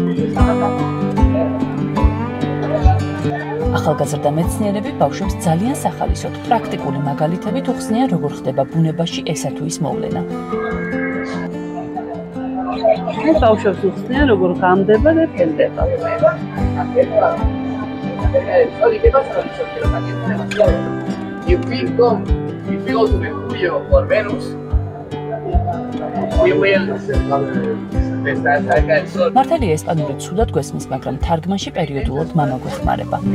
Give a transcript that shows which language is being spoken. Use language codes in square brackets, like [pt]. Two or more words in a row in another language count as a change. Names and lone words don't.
[ka] ახალგაზრდა მეცნიერები ბავშვებს ძალიან სახალისოდ პრაქტიკული მაგალითებით უხსნიან, როგორ ხდება ბუნებაში ესა თუ ის მოვლენა. ეს ბავშვებს უხსნიან, როგორ ღამდება და თენდება. [en] If we go to Mercurio or Venus, we will [ka] მართალია ესპანური ცუდად გვესმის, მაგრამ თარგმანში პერიოდულად მამა გვეხმარება.